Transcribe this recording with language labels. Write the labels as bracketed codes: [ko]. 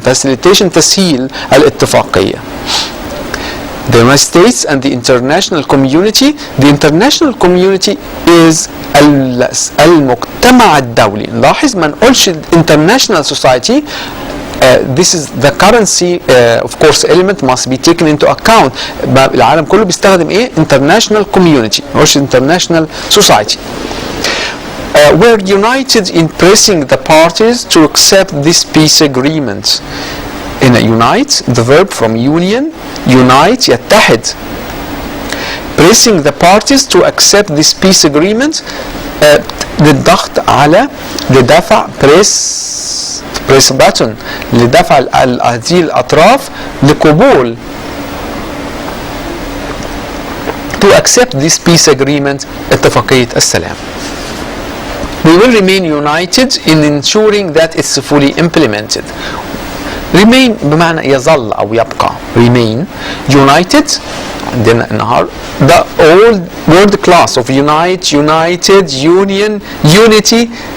[ar] facilitation تسهيل الاتفاقية. [en] The United States and the international community. The international community is [ar] المجتمع الدولي. نلاحظ ما نقولش [en] international society. This is the currency of course element must be taken into account. [ar] العالم كله بيستخدم ايه؟ [en] international community [ar] مش [en] international society. We're united in pressing the parties to accept this peace agreement. In a unite, the verb from union, unite يتحد. Pressing the parties to accept this peace agreement [ar] للضغط على لدفع [en] press button [ar] لدفع هذه الأطراف لقبول [en] to accept this peace agreement [ar] اتفاقية السلام. [en] We will remain united in ensuring that it's fully implemented. [ar] remain بمعنى يظل أو يبقى. [en] remain united [ar] عندنا النهار [en] the old word class of unite, united, union, unity.